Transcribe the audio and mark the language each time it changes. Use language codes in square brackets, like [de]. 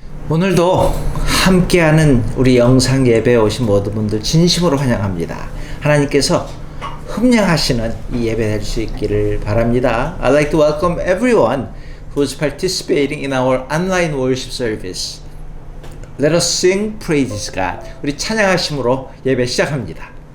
[ko] 오늘도 함께하는 우리 영상 예배에 오신 모든 분들 진심으로 환영합니다. 하나님께서 흠령하시는 이 예배 될 수 있기를 바랍니다. [en] I'd like to welcome everyone who's participating in our online worship service. Let us sing praises God. [ko] 우리 찬양하심으로 예배 시작합니다.